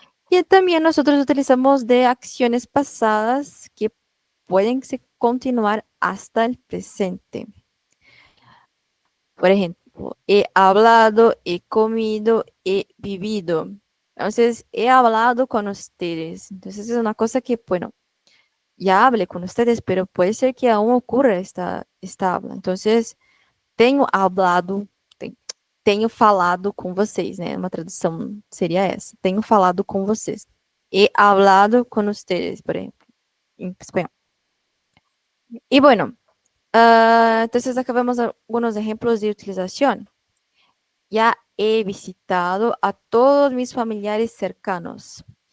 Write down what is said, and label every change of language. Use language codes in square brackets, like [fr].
[es] Y también nosotros utilizamos de acciones pasadas que pueden continuar hasta el presente. Por ejemplo, he hablado, he comido, he vivido. Entonces, he hablado con ustedes. Entonces, es una cosa que, bueno, ya hablé con ustedes, pero puede ser que aún ocurra esta habla. [pt] Entonces, tenho hablado, tenho falado com vocês, né? Uma tradução seria essa. Tenho falado com vocês. [es] He hablado con ustedes, por ejemplo, en español. Y bueno, entonces acá vemos algunos ejemplos de utilización. Ya he visitado a todos mis familiares cercanos.